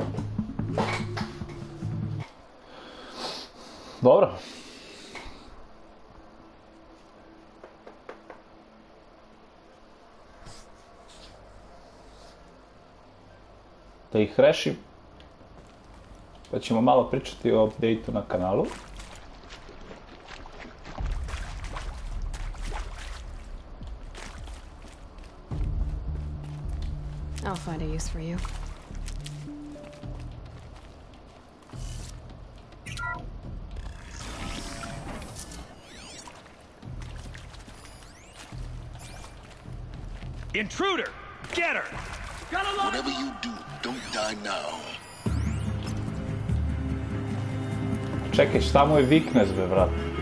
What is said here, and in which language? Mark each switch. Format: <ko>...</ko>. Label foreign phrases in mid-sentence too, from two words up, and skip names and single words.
<sr>Dobro. Da ih rešim. Pa ćemo malo pričati o update-u na kanalu.</sr> <en>I'll find a use for you. Intruder! Get her! Whatever you do, don't die now.</en> <sr>Čekaj, šta mu je weakness, be, vrat?</sr>